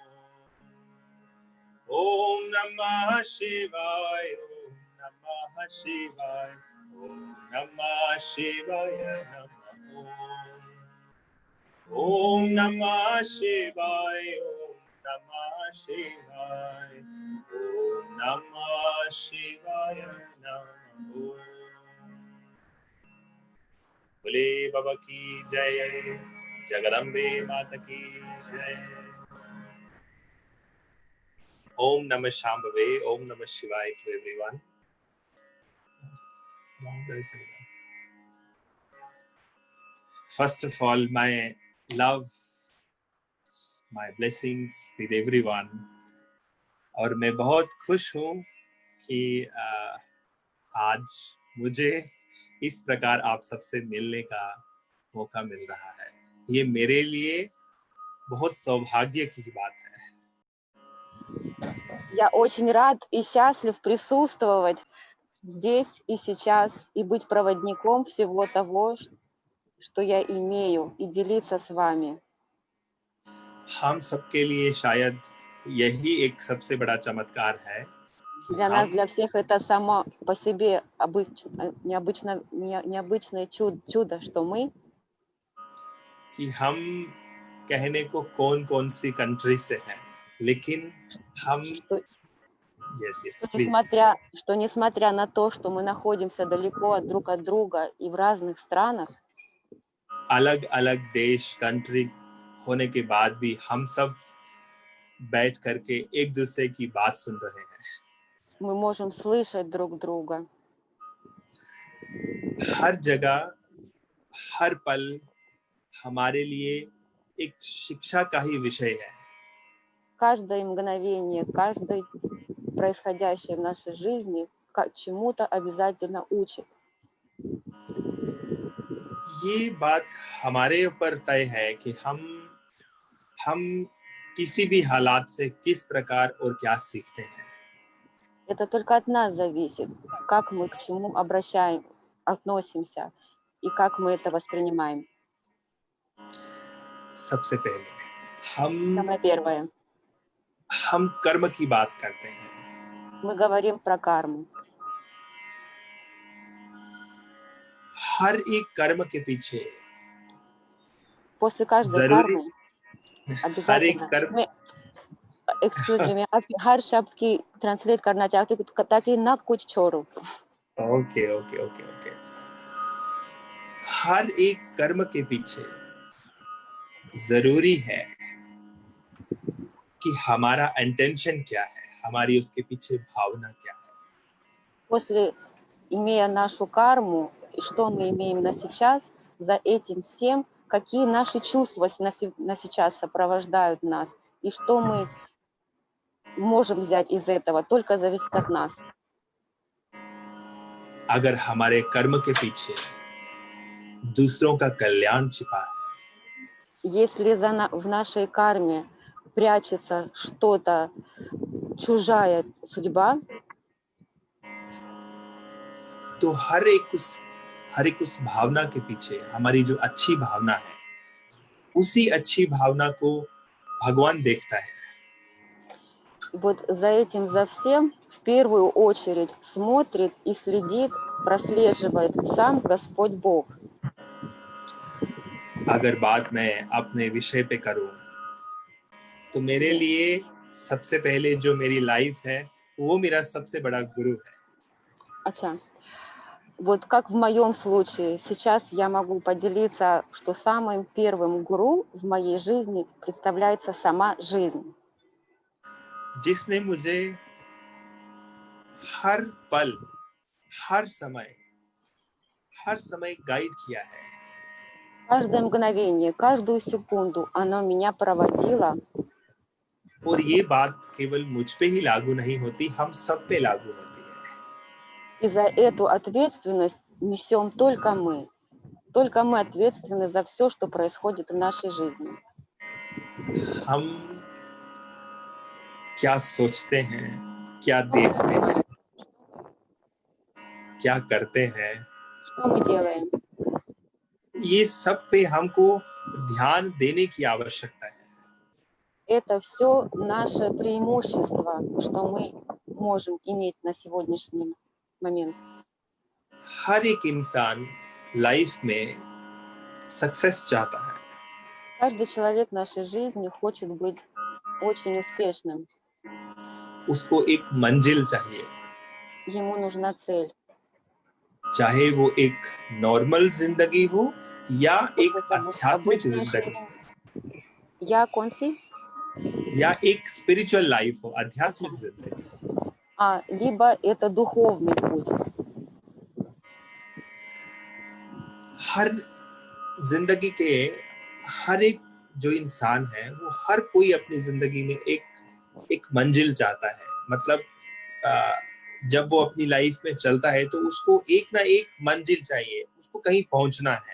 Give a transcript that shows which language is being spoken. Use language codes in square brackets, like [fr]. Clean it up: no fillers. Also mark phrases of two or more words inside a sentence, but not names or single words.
[sa] ओम नमः शिवाय, ओम नमः शिवाय, ओम नमः शिवाय नमः। ओम नमः शिवाय, ओम नमः शिवाय, ओम नमः शिवाय नमः। [hi] बोले बाबा की जय, जगदम्बे माता की जय। [sa] ओम नमः शम्भवे, ओम नमः शिवाय [en] to everyone. First of all, my love, my blessings with everyone. [hi] और मैं बहुत खुश हूँ कि आज मुझे इस प्रकार आप सबसे मिलने का मौका मिल रहा है। ये मेरे लिए बहुत सौभाग्य की बात है। [ru] Я очень рад и счастлив присутствовать здесь и сейчас и быть проводником всего того, что я имею, и делиться с вами. [hi] हम सबके लिए शायद यही एक सबसे बड़ा चमत्कार है। [ru] Для нас, для всех, это само по себе необычное чудо, что мы, [hi] कि हम कहने को कौन-कौन सी कंट्री से हैं, लेकिन हम [ru] несмотря на то, что мы находимся далеко друг от друга и в разных странах, [hi] अलग-अलग देश, कंट्री होने के बाद भी हम सब बैठ करके एक दूसरे की बात सुन रहे हैं। [ru] мы можем слышать друг друга. [hi] हर जगह, हर पल हमारे लिए एक शिक्षा का ही विषय है. [ru] Каждое мгновение, каждый происходящее в нашей жизни чему-то обязательно учит. [hi] ये बात हमारे ऊपर तय है कि हम किसी भी हालात से किस प्रकार और क्या सीखते हैं. [ru] Это только от нас зависит, как мы к чему относимся и как мы это воспринимаем. [hi] सबसे पहले [ru] Самое первое. [hi] हम कर्म की बात करते हैं. [ru] Мы говорим про карму. [hi] हर एक कर्म के पीछे [ru] После каждой [hi] जरूरी [ru] кармы [hi] हर एक [ru] обязательно [hi] कर्म [en] excuse me [hi] मैं आप हर शब्द की ट्रांसलेट करना चाहती हूँ ताकि ना कुछ छोड़ो. [en] okay okay okay okay [hi] हर एक कर्म के पीछे जरूरी है कि हमारा इंटेंशन क्या है, हमारी उसके पीछे भावना क्या है. [ru] После, имея нашу карму, и что мы имеем на сейчас, за этим всем, какие наши чувства на сейчас сопровождают нас, и что мы можем взять из этого, только зависит от нас. [hi] अगर हमारे कर्म के पीछे दूसरों का कल्याण छिपा है, [ru] Если в нашей карме прячется что-то, чужая судьба, [hi] तो हर एक उस भावना के पीछे हमारी जो अच्छी भावना है, उसी अच्छी भावना को भगवान देखता है. [ru] вот за этим, за всем в первую очередь смотрит и следит, прослеживает сам Господь Бог. [hi] अगर बात मैं अपने विषय पे करूं, तो मेरे लिए सबसे पहले जो मेरी लाइफ है, वो मेरा सबसे बड़ा गुरु है. अच्छा, [ru] вот как в моем случае, сейчас я могу поделиться, что самым первым гуру в моей жизни представляется сама жизнь, [hi] जिसने मुझे हर पल, हर समय गाइड किया है. [ru] каждое мгновение, каждую секунду оно меня проводило, [hi] और ये बात केवल मुझ पे ही लागू नहीं होती, हम सब पे लागू होती है. [ru] и за эту ответственность несем только мы. Только мы ответственны за все, что происходит в нашей жизни. [hi] हम क्या सोचते हैं, क्या देखते हैं, क्या करते हैं, [ru] Что мы делаем? [hi] ये सब पे हमको ध्यान देने की आवश्यकता है. [ru] Это все наше преимущество, что мы можем иметь на сегодняшний момент. [hi] हर एक इंसान लाइफ में सक्सेस चाहता है. [ru] Каждый человек в нашей жизни хочет быть очень успешным. [hi] उसको एक मंजिल चाहिए, [ru] Ему нужна цель. [hi] चाहे वो एक नॉर्मल जिंदगी हो या एक [ru] Это [hi] आध्यात्मिक [ru] обычная [hi] जिंदगी, [ru] жизнь. Я конси? [hi] या एक [en] spiritual life [hi] हो, आध्यात्मिक जिंदगी. [ru] Либо это духовный путь. [hi] हर जिंदगी के हर एक जो इंसान है, वो हर कोई अपनी जिंदगी में एक मंजिल चाहता है. मतलब जब वो अपनी लाइफ में चलता है, तो उसको एक ना एक मंजिल चाहिए, उसको कहीं पहुंचना है.